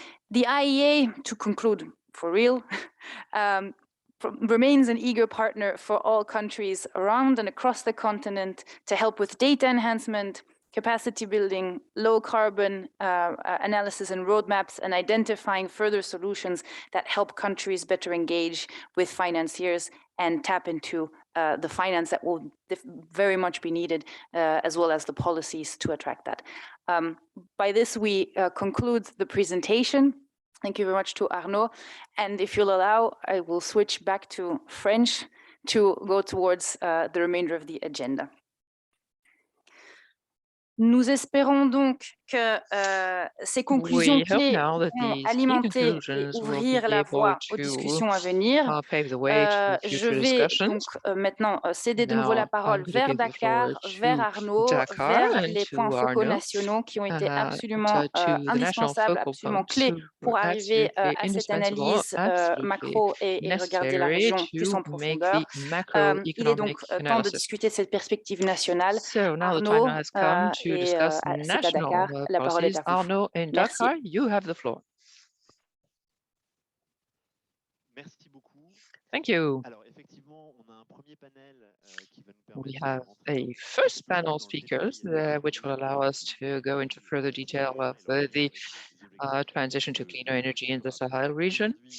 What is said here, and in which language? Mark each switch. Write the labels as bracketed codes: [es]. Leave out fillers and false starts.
[en] The IEA, to conclude for real, remains an eager partner for all countries around and across the continent to help with data enhancement, capacity building, low carbon analysis and roadmaps, and identifying further solutions that help countries better engage with financiers and tap into the finance that will very much be needed, as well as the policies to attract that. By this, we conclude the presentation. Thank you very much to Arnaud. And if you'll allow, I will switch back to French to go towards the remainder of the agenda. [fr] Nous espérons donc que ces conclusions clés vont alimenter et ouvrir la voie aux discussions à venir. Je vais donc maintenant céder de nouveau la parole vers Dakar, vers Arnaud, vers les points focaux nationaux qui ont été absolument indispensables, absolument clés pour arriver à cette analyse macro et regarder la région plus en profondeur. Il est donc temps de discuter de cette perspective nationale. Arnaud, et c'est à Dakar, la parole est à vous. [en] Arnaud in [fr] Merci. [en] Dakar, you have the floor. [fr] Merci beaucoup. [en] Thank you. [fr] Alors, effectivement, on a un premier panel qui va nous [en] We [fr] permettre [en] have a first panel speakers, which will allow us to go into further detail of the transition to cleaner energy in the Sahel region.